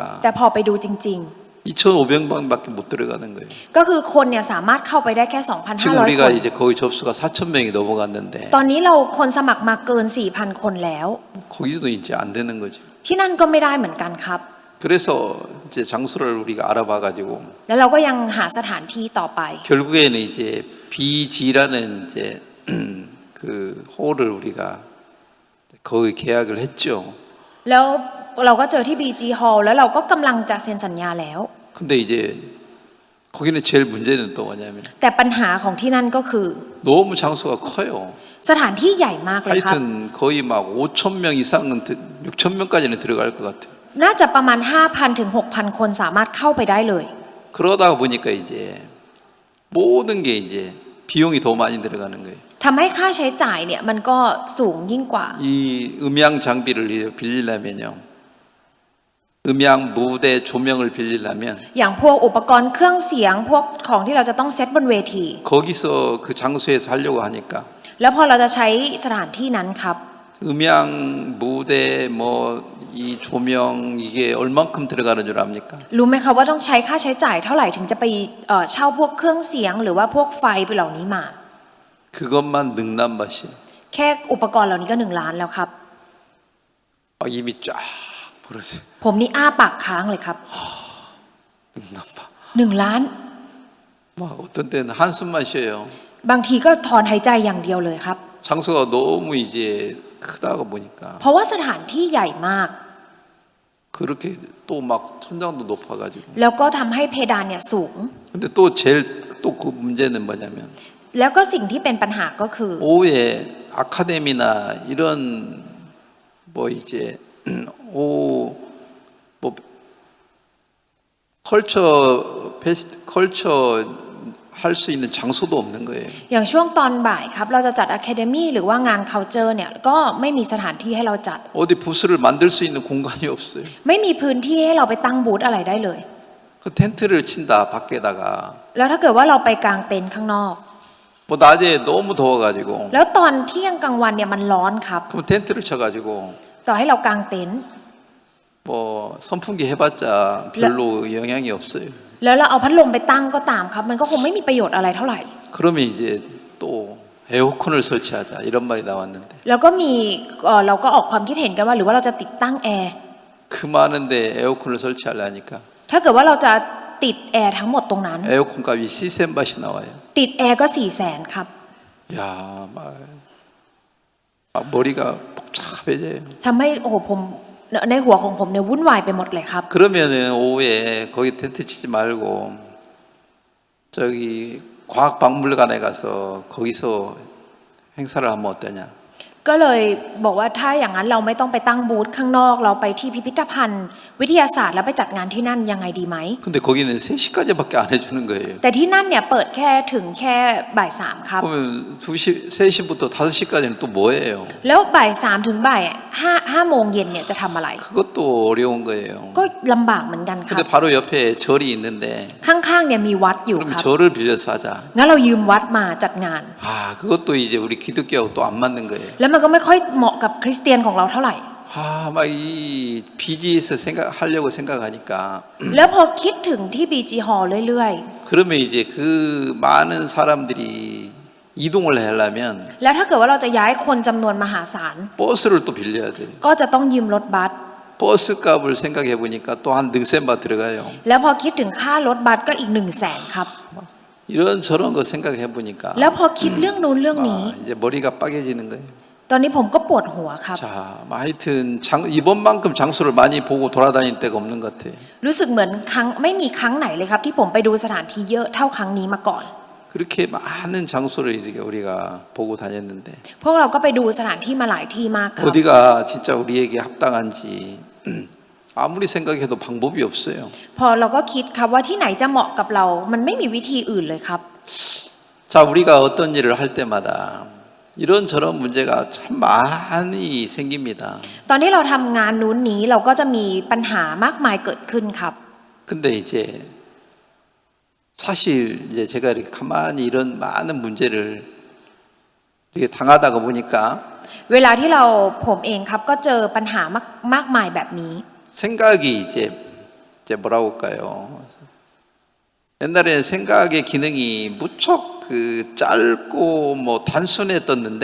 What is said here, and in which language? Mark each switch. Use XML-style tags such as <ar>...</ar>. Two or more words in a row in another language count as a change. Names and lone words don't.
<th>แต่พอไปดูจริง</th> <ko>2,500방밖에 못 들어가는 거예요.</ko> <th>ๆ ก็คือคนเนี่ยสามารถเข้าไปได้แค่</th> <ko>지금 2,500 우리가</ko> <th>คน</th> <ko>이제 거의 접수가 4,000명이 넘어갔는데</ko> <th>ตอนนี้เราคนสมัครมาเกิน 4,000 คนแล้ว</th> <ko>거기도 이제 안 되는 거죠.</ko> <th>ที่นั่นก็ไม่ได้เหมือนกันครับ</th> <ko>그래서 이제 장소를 우리가 알아봐가지고</ko> <th>แล้วเราก็ยังหาสถานที่ต่อไป</th> <ko>결국에는 이제 BG라는 이제 그 홀을 우리가 거의 계약을 했죠.</ko> <th>แล้วเราก็เจอที่ BG Hall แล้วเราก็กำลังจะเซ็นสัญญาแล้ว</th> <ko>근데 이제 거기는 제일 문제는 또 뭐냐면</ko> <th>แต่ปัญหาของที่นั่นก็คือ</th> <ko>너무 장소가 커요.</ko> <th>สถานที่ใหญ่มากเลยครับ</th> <ko>하여튼 거의 막 5,000명 이상은 6,000명까지는 들어갈 것 같아요.</ko> <th>น่าจะประมาณ 5,000 ถึง 6,000 คนสามารถเข้าไปได้เลย</th> <ko>그러다 보니까 이제 모든 게 이제 비용이 더 많이 들어가는 거예요.</ko> <th>ทำให้ค่าใช้จ่ายเนี่ยมันก็สูงยิ่งกว่า</th> <ko>이 음향 장비를 빌리려면요. 음향 무대 조명을 빌리려면</ko> <th>อย่างพวกอุปกรณ์เครื่องเสียงพวกของที่เราจะต้องเซตบนเวที</th> <ko>거기서 그 장소에서 하려고 하니까</ko> <th>แล้วพอเราจะใช้สถานที่นั้นครับ</th> <ko>음향 무대 뭐 이 조명 이게 얼만큼 들어가는 줄 압니까?</ko> <th>รู้ไหมคะว่าต้องใช้ค่าใช้จ่ายเท่าไหร่ถึงจะไปเช่าพวกเครื่องเสียงหรือว่าพวกไฟไปเหล่านี้มา</th> <ko>그것만 능남밭이</ko> <th>แค่อุปกรณ์เหล่านี้ก็1 ล้านแล้วครับ</th> <ko>입이 쫙 벌어져요.</ko> <th>ผมนี่อ้าปากค้างเลยครับ</th> <ko>능남밭.</ko> <th>1 ล้าน</th> <ko>막 어떤 때는 한숨만 쉬어요.</ko> <th>บางทีก็ถอนหายใจอย่างเดียวเลยครับ</th> <ko>장소가 너무 이제 크다고 보니까</ko> <th>เพราะว่าสถานที่ใหญ่มาก</th> <ko>그렇게 또 막 천장도 높아가지고.</ko> <th>แล้วก็ทำให้เพดานเนี่ยสูง</th> <ko>근데 또 제일 또 그 문제는 뭐냐면</ko> <th>แล้วก็สิ่งที่เป็นปัญหาก็คือ</th> <ko>오후에 아카데미나 이런 뭐 이제 오후 뭐 컬처 할 수 있는 장소도 없는 거예요.</ko> <th>อย่างช่วงตอนบ่ายครับเราจะจัด Academy หรือว่างาน Culture เนี่ยก็ไม่มีสถานที่ให้เราจัด</th> <ko>어디 부스를 만들 수 있는 공간이 없어요.</ko> <th>ไม่มีพื้นที่ให้เราไปตั้งบูธอะไรได้เลย</th> <ko>그 텐트를 친다 밖에다가</ko> <th>แล้วถ้าเกิดว่าเราไปกางเต็นท์ข้างนอก</th> <ko>뭐 낮에 너무 더워가지고</ko> <th>แล้วตอนเที่ยงกลางวันเนี่ยมันร้อนครับ</th> <ko>그럼 텐트를 쳐가지고</ko> <th>ต่อให้เรากางเต็นท์</th> <ko>뭐 선풍기 해봤자 별로 영향이 없어요.</ko> <th>แล้วเราเอาพัดลมไปตั้งก็ตามครับ มันก็คงไม่มีประโยชน์อะไรเท่าไหร่</th> <ko>그러면 이제 또 에어컨을 설치하자 이런 말이 나왔는데</ko> <th>แล้วก็มีเราก็ออกความคิดเห็นกันว่าหรือว่าเราจะติดตั้งแอร์</th> <ko>그 많은데 에어컨을 설치하려니까</ko> <th>ถ้าเกิดว่าเราจะติดแอร์ทั้งหมดตรงนั้น</th> <ko>에어컨 값이 시센밭이 나와요.</ko> <th>ติดแอร์ก็400,000ครับ</th> <ko>야, 막 머리가 복잡해져요.</ko> <th>ทำให้โอ้โหผมในหัวของผมเนี่ยวุ่นวายไปหมดเลยครับ</th> <ko>그러면은 오후에 거기 텐트 치지 말고 저기 과학박물관에 가서 거기서 행사를 하면 어떠냐?</ko> <th>ก็เลยบอกว่าถ้าอย่างนั้นเราไม่ต้องไปตั้งบูธข้างนอกเราไปที่พิพิธภัณฑ์ วิทยาศาสตร์แล้วไปจัดงานที่นั่นยังไงดีไหม</th> <ko>근데 거기는 3시까지밖에 안 해주는 거예요.</ko> <th>แต่ที่นั่นเนี่ยเปิดแค่ถึงแค่บ่าย3ครับ</th> <ko>그러면 3시부터 5시까지는 또 뭐예요?</ko> <th>แล้วบ่าย3ถึงบ่าย5โมงเย็นเนี่ยจะทำอะไร</th> <ko>그것도 어려운 거예요.</ko> <th>ก็ลำบากเหมือนกันครั</th> <ko>근데</ko> <th>บ</th> <ko>바로 옆에 절이 있는데</ko> <th>ข้างๆเนี่ยมีวัดอยู่</th> <ko>그럼</ko> <th>ครับ</th> <ko>절을 빌려서 하자.</ko> <th>งั้นเรายืมวัดมาจัดงาน</th> <ko>아, 그것도 이제 우리 기독교하고 또 안 맞는 거예요.</ko> <th>แล้วมันก็ไม่ค่อยเหมาะกับคริสเตียนของเราเท่าไหร่</th> <ko>아, 막 이 BG에서 하려고 생각하니까</ko> <th>แล้วพอคิดถึงที่ BG Hall เรื่อย</th> <ko>그러면 이제 그 많은 사람들이 이동을 하려면</ko> <th>ๆ แล้วถ้าเกิดว่าเราจะย้ายคนจำนวนมหาศาล</th> <ko>버스를 또 빌려야 돼요.</ko> <th>ก็จะต้องยืมรถบัส</th> <ko>버스 값을 생각해 보니까 또 한 넉센바 들어가요.</ko> <th>แล้วพอคิดถึงค่ารถบัสก็อีก100,000ครับ</th> <ko>이런 저런 거 생각해 보니까</ko> <th>แล้วพอคิดเรื่องนู้นเรื่องนี้</th> <ko>이제 머리가 빠개지는 거예요.</ko> <th>ตอนนี้ผมก็ปวดหัวครับ</th> <ko>자, 하여튼 이번만큼 장소를 많이 보고 돌아다닐 데가 없는 것 같아요.</ko> <th>รู้สึกเหมือนไม่มีครั้งไหนเลยครับที่ผมไปดูสถานที่เยอะเท่าครั้งนี้มาก่อน</th> <ko>그렇게 많은 장소를 이렇게 우리가 보고 다녔는데</ko> <th>พวกเราก็ไปดูสถานที่มาหลายที่มากครับ</th> <ko>어디가 진짜 우리에게 합당한지 아무리 생각해도 방법이 없어요.</ko> <th>พอเราก็คิดครับว่าที่ไหนจะเหมาะกับเรา มันไม่มีวิธีอื่นเลยครับ</th> <ko>자, 우리가 어떤 일을 할 때마다 이런저런 문제가 참 많이 생깁니다.</ko> <th>ตอนที่เราทำงานนู้นนี้เราก็จะมีปัญหามากมายเกิดขึ้นครับ</th> <ko>근데 이제 사실 이제 제가 이렇게 가만히 이런 많은 문제를 이렇게 당하다가 보니까</ko> <th>เวลาที่ผมเองครับก็เจอปัญหามากมายแบบนี้</th> <ko>생각이 이제 뭐라고 할까요? 옛날에는 생각의 기능이 무척 그 짧고 뭐 단순했었는데</ko>